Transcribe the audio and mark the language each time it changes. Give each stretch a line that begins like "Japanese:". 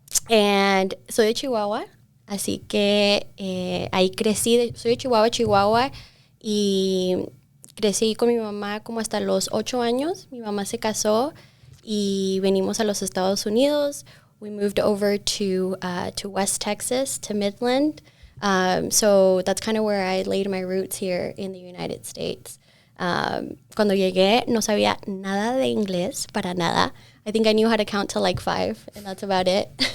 Spanish: And soy de Chihuahua, así que ahí crecí. Soy de Chihuahua, y crecí con mi mamá como hasta los 8 años. Mi mamá se casó y venimos a los Estados Unidos.
English: We moved over to West Texas, to Midland. So that's kind of where I laid my roots here in the United States.
Spanish: Cuando llegué no sabía nada de inglés, para nada.
English: I think I knew how to count to like 5, and that's about it.